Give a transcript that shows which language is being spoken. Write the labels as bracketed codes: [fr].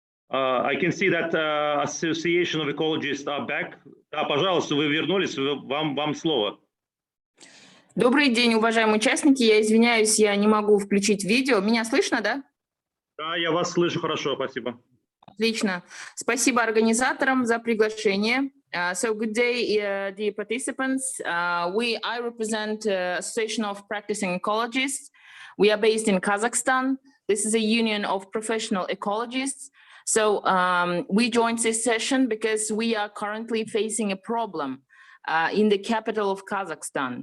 [en] I can see that Association of Ecologists are back. [ru] Да, пожалуйста, вы вернулись, вам слово. Добрый день, уважаемые участники. Я извиняюсь, я не могу включить видео. Меня слышно, да? Да, я вас слышу хорошо, спасибо. Отлично. Спасибо организаторам за приглашение. [en] So good day, dear participants. I represent Association of Practicing Ecologists. We are based in Kazakhstan. This is a union of professional ecologists. So we joined this session because we are currently facing a problem in the capital of Kazakhstan.